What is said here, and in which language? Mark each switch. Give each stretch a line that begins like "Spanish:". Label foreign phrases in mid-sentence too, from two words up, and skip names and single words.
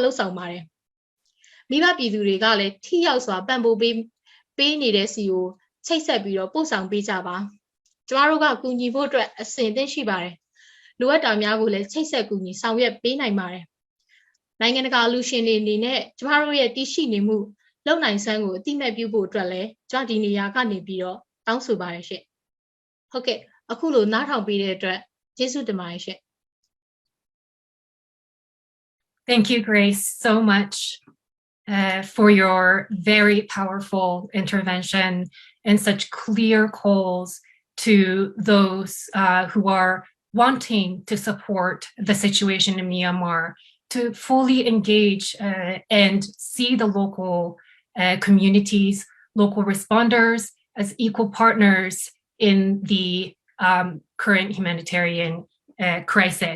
Burmese: လှုပ်ဆောင်ပါတယ်မိဘပြည်သူတွေကလည်းထိရောက်စွာပံ့ပိုးပေးနေတဲ့စီကိုချိတ်ဆက်ပြီးတော့ပို့ဆောင်ပေးကြပါကျမတို့ကကူညီဖို့အတွက်အစဉ်သင့်ရှိပါတယ်လိုအပ်တာများကိုလည်းချိတ်ဆက်ကူညီဆောင်ရွက်ပေးနိုင်ပါတယ်နိုင်ငံတကာလူရှင်တွေအနေနဲ့ကျမတို့ရဲ့တည်ရှိနေမှုလုံနိုင်ဆန်းကိုအတိအမဲ့ပြုဖို့အတွက်လည်းကျမဒီနေရာကနေပြီးတော့တောင်းဆိုပါတယ်ရှင့်ဟုတ်ကဲ့အခုလိုနားထောင်ပေးတဲ့အတွက်ကျေးဇူးတင်ပါတယ်ရှင့်
English: Thank you, Grace, so much for your very powerful intervention and such clear calls to those who are wanting to support the situation in Myanmar, to fully engage and see the local communities, local responders as equal partners in the current humanitarian crisis.